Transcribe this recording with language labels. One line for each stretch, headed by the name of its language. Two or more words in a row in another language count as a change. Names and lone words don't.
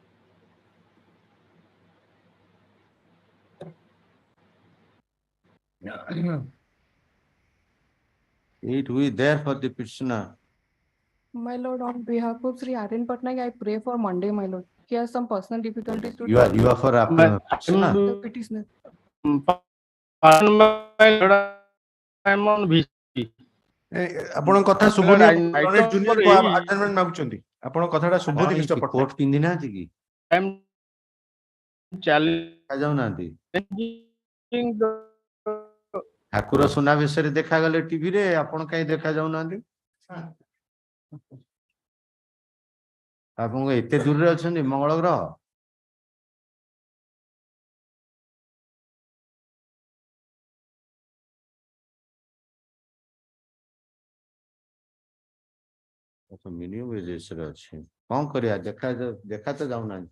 English: It we there for the petitioner. My lord, on behalf of Sri Aryan Patnaik, I pray for Monday, my lord. He has some personal difficulties to You are for petitioner. the petitioner. I'm on VC.
Odia: ଆପଣଙ୍କ କଥା ଶୁଭୁନି
English: junior adjournment
Odia: ମାଗୁଛନ୍ତି ଆପଣଙ୍କ କଥାଟା ଶୁଭୁନି ମିଷ୍ଟର ପଟ୍ଟନାୟକ କୋର୍ଟ ପିନ୍ଧି ନାହାନ୍ତି କି
English: I'm challenging
Odia: ଯାଉନାହାନ୍ତି
English: the
Odia: ଠାକୁର ସୁନାବେଶରେ ଦେଖାଗଲେ ଟିଭିରେ ଆପଣ କାହିଁ ଦେଖା ଯାଉନାହାନ୍ତି ଆପଣଙ୍କ ଏତେ ଦୂରରେ ଅଛନ୍ତି ମଙ୍ଗଳ ଗ୍ରହ
English: minimum ageରେ
Odia: ଅଛି କଣ କରିବା ଦେଖା ତ ଯାଉନାହାନ୍ତି